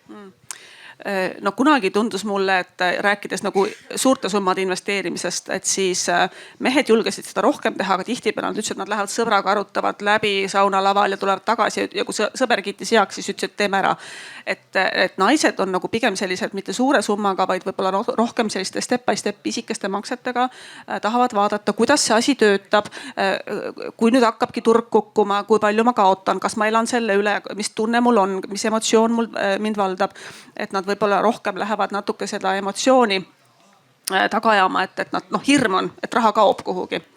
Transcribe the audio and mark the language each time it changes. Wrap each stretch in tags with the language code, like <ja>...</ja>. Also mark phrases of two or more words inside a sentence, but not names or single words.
<et>no kunagi tundus mulle, et rääkides nagu suurte summade investeerimisest, et siis mehed julgesid seda rohkem teha, aga tihtipeale nad ütlesid, et nad lähevad sõbraga, arutavad läbi saunalaval ja tulevad tagasi ja kui sõber kiitis heaks, siis ütlesid, et teeme ära. Et naised on nagu pigem sellised mitte suure summaga, vaid võib-olla rohkem selliste</et> <en>step by step</en> <et>isikeste maksetega tahavad vaadata, kuidas see asi töötab. Kui nüüd hakkabki turg kukkuma, kui palju ma kaotan, kas ma elan selle üle, mis tunne mul on, mis emotsioon mind valdab, et nad võib-olla rohkem lähevad natuke seda emotsiooni taga ajama, et nad hirm on, et raha kaob kuhugi.</et>